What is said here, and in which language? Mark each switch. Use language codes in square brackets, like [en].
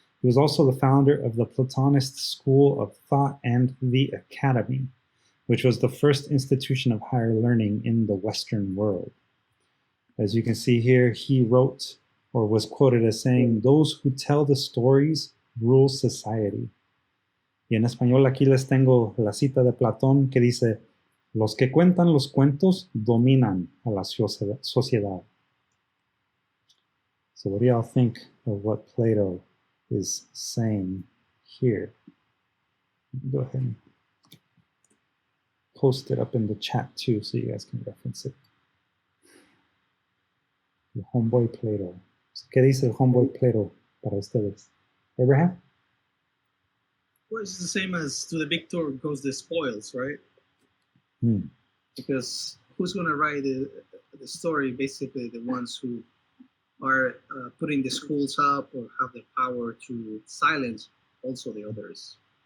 [en] He was also the founder of the Platonist school of thought and the Academy, which was the first institution of higher learning in the Western world. As you can see here, he wrote, or was quoted as saying, "Those who tell the stories rule society." [es] Y en español aquí les tengo la cita de Platón que dice, "Los que cuentan los cuentos dominan a la sociedad." [en] So what do y'all think of what Plato is saying here? Go ahead and post it up in the chat too so you guys can reference it. [es] El homeboy Plato. ¿Qué dice el homeboy Plato para ustedes? Abraham? [en] Well, it's the same as to the victor goes the spoils, right? Because who's going to write the story? Basically, the ones who are putting the schools up or have the power to silence also the others.